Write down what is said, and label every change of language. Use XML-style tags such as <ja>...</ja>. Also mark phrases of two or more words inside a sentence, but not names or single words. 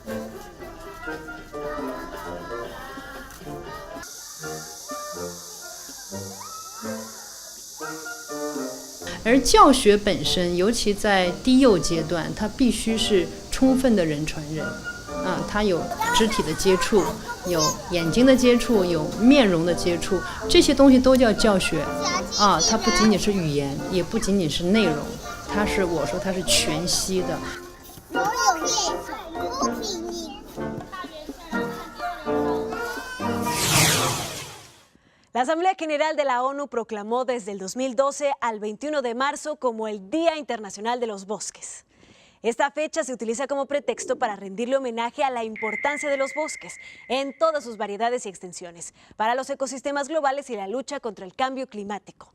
<zh>而教学本身，尤其在低幼阶段，它必须是充分的人传人。它有肢体的接触，有眼睛的接触，有面容的接触，这些东西都叫教学它不仅仅是语言，也不仅仅是内容，我说它是全息的。</zh> <es>La Asamblea General de la ONU proclamó desde el 2012 al 21 de marzo como el Día Internacional de los Bosques. Esta fecha se utiliza como pretexto para rendirle homenaje a la importancia de los bosques en todas sus variedades y extensiones para los ecosistemas globales y la lucha contra el cambio climático.</es>